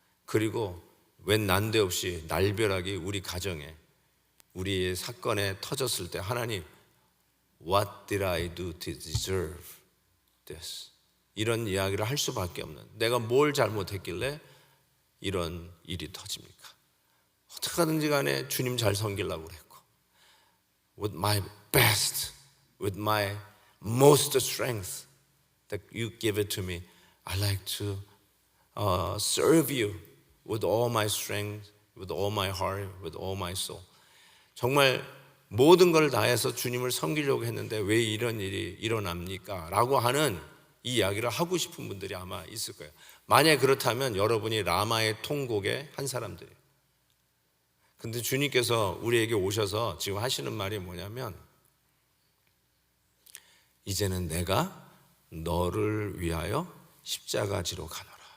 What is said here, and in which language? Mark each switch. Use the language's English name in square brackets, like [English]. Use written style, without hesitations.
[Korean] 그리고 웬 난데없이 날벼락이 우리 가정에 우리의 사건에 터졌을 때 하나님 [English] What did I do to deserve this? [Korean] 이런 이야기를 할 수밖에 없는, 내가 뭘 잘못했길래 이런 일이 터집니까? 어떻게 하든지 간에 주님 잘 섬기려고 그랬고 [English] With my best, with my most strength that you give it to me, I like to serve you with all my strength, with all my heart, with all my soul. [Korean] 정말 모든 걸 다해서 주님을 섬기려고 했는데 왜 이런 일이 일어납니까? 라고 하는 이 이야기를 하고 싶은 분들이 아마 있을 거예요. 만약 그렇다면 여러분이 라마의 통곡의 한 사람들이에요. 근데 주님께서 우리에게 오셔서 지금 하시는 말이 뭐냐면 이제는 내가 너를 위하여 십자가 지러 가노라.